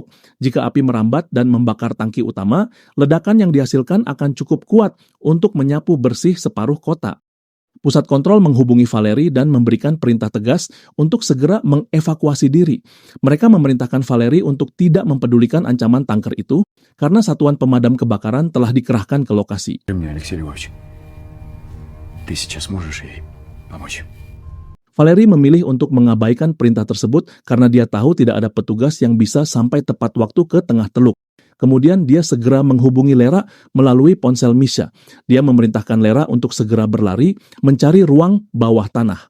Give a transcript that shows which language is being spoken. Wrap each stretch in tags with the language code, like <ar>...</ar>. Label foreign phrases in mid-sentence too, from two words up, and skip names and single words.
<id>Jika api merambat dan membakar tangki utama, ledakan yang dihasilkan akan cukup kuat untuk menyapu bersih separuh kota. Pusat kontrol menghubungi Valerie dan memberikan perintah tegas untuk segera mengevakuasi diri. Mereka memerintahkan Valerie untuk tidak mempedulikan ancaman tanker itu karena satuan pemadam kebakaran telah dikerahkan ke lokasi.</id> <ru>Ты сейчас можешь ей помочь?</ru> <id>Valerie memilih untuk mengabaikan perintah tersebut karena dia tahu tidak ada petugas yang bisa sampai tepat waktu ke tengah teluk. Kemudian dia segera menghubungi Lera melalui ponsel Misha. Dia memerintahkan Lera untuk segera berlari mencari ruang bawah tanah.</id>